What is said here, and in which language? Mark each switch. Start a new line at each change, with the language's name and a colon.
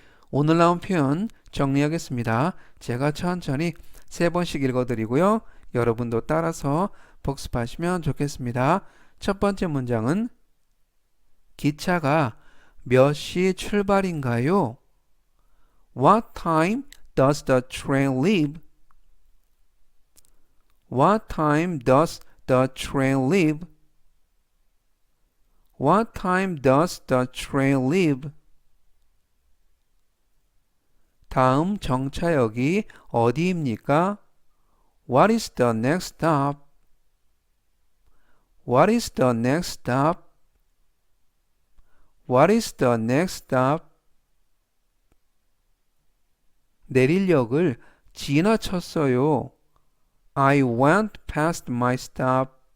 Korean: 오늘 나온 표현 정리하겠습니다. 제가 천천히 3번씩 읽어드리고요. 여러분도 따라서 복습하시면 좋겠습니다. 첫 번째 문장은 기차가 몇 시 출발인가요?
English: What time does the train leave? What time does the train leave? What time does the train leave?
Korean: 다음 정차역이 어디입니까?
English: What is the next stop? What is the next stop? What is the next stop?
Korean: 내릴역을 지나쳤어요.
English: I went past my stop.